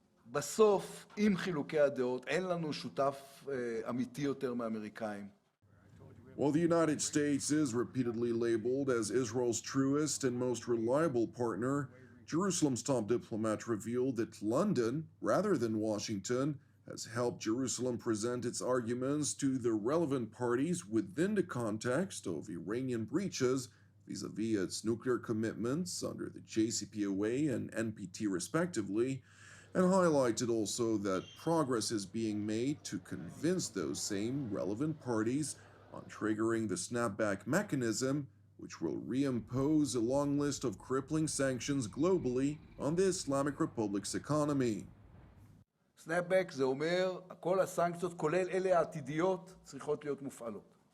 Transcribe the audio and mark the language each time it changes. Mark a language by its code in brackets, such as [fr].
[he] בסוף, עם חילוקי הדעות, אין לנו שותף אמיתי יותר מהאמריקאים. [en] While the United States is repeatedly labeled as Israel's truest and most reliable partner, Jerusalem's top diplomat revealed that London, rather than Washington, has helped Jerusalem present its arguments to the relevant parties within the context of Iranian breaches vis-à-vis its nuclear commitments under the JCPOA and NPT respectively, and highlighted also that progress is being made to convince those same relevant parties on triggering the snapback mechanism, which will reimpose a long list of crippling sanctions globally on the Islamic Republic's economy. [he] snapback זה אומר, כל הסנקציות, כולל אלה העתידיות, צריכות להיות מופעלות.